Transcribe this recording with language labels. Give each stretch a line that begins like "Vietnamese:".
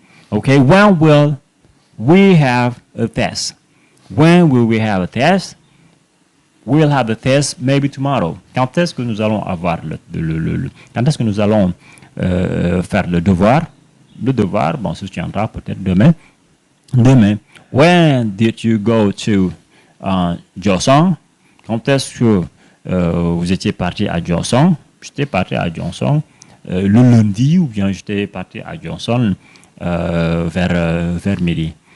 English: Okay, when will we have a test? When will we have a test? We'll have the test maybe tomorrow.
French: Quand est-ce que nous allons avoir quand est-ce que nous allons faire le devoir? Le devoir, bon, se tiendra peut-être demain.
English: When did you go to Joseon?
French: Quand est-ce que vous étiez parti à Joseon? J'étais parti à Joseon le lundi, ou bien j'étais parti à Joseon vers midi.